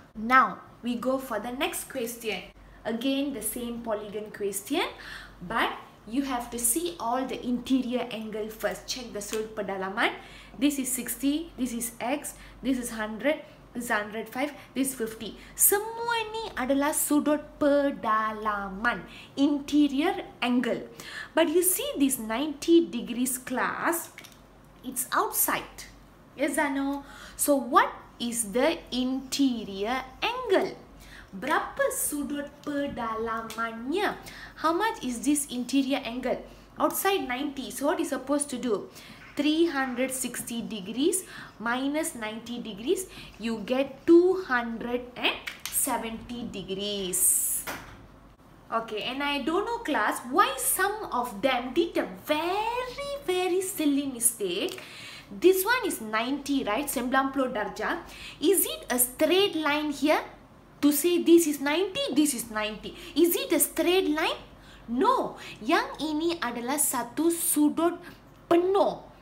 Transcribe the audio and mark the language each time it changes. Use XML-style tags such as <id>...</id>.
<en>Now we go for the next question. Again the same polygon question, but you have to see all the interior angle first. Check the</en> <ms>sudut pedalaman.</ms> <en>This is 60, this is x, this is 100, this is 105, this is 50.</en> <ms>Semua ni adalah sudut pedalaman,</ms> <en>interior angle. But you see this 90 degrees, class, it's outside. Yes or no? So what is the interior angle?</en> <ms>Berapa sudut pedalamannya?</ms> <en>How much is this interior angle? Outside 90. So what is supposed to do? 360 degrees minus 90 degrees, you get 270 degrees. Okay, and I don't know, class, why some of them did a very silly mistake. This one is 90, right? 90 darjah. Is it a straight line here? To say this is 90, this is 90. Is it a straight line? No.</en> <ms>Yang ini adalah satu sudut penuh.</ms>